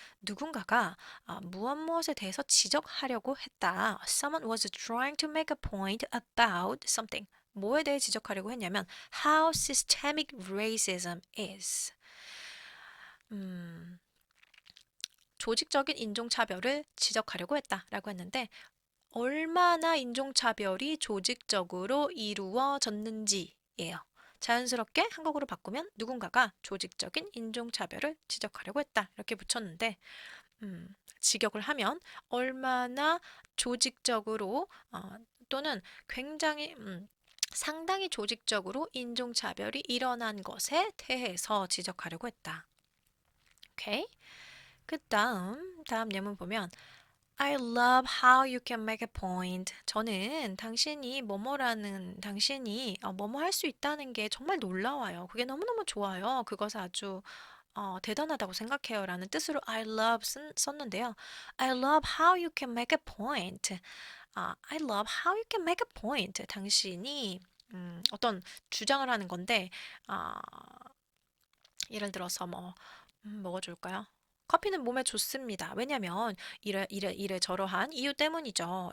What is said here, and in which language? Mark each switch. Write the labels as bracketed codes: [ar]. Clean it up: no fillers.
[ko] 누군가가 무엇에 대해서 지적하려고 했다. [en] Someone was trying to make a point about something. [ko] 뭐에 대해 지적하려고 했냐면 [en] how systemic racism is. [ko] 조직적인 인종차별을 지적하려고 했다라고 했는데 얼마나 인종차별이 조직적으로 이루어졌는지예요. 자연스럽게 한국어로 바꾸면 누군가가 조직적인 인종차별을 지적하려고 했다. 이렇게 붙였는데 직역을 하면 얼마나 조직적으로 또는 굉장히 상당히 조직적으로 인종차별이 일어난 것에 대해서 지적하려고 했다. 오케이? 다음 예문 보면 [en] I love how you can make a point. [ko] 저는 당신이 뭐뭐 할 수 있다는 게 정말 놀라워요. 그게 너무너무 좋아요. 그것을 아주 대단하다고 생각해요. 라는 뜻으로 [en] I love [ko] 썼는데요. [en] I love how you can make a point. I love how you can make a point. [ko] 당신이 어떤 주장을 하는 건데 아, 예를 들어서 뭐가 좋을까요? 커피는 몸에 좋습니다. 왜냐면 이래 저러한 이유 때문이죠.